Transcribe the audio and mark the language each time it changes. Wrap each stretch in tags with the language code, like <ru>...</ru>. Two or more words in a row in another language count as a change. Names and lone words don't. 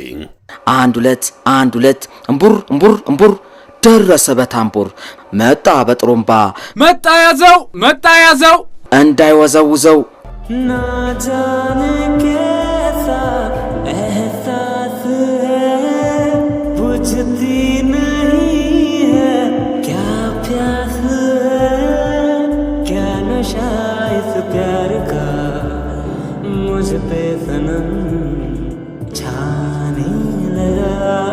<am>አንድ ሁለት እምቡር እምቡር እምቡር ደረሰ በታምቡር መጣ በጥሩምባ መጣ ያዘው እንዳይወዘውዘው</am> <hi>नाजाने कैसा एहसास है बुझती नहीं है क्या प्यास इस प्यार का मुझ पे सनम छाने लगा</hi>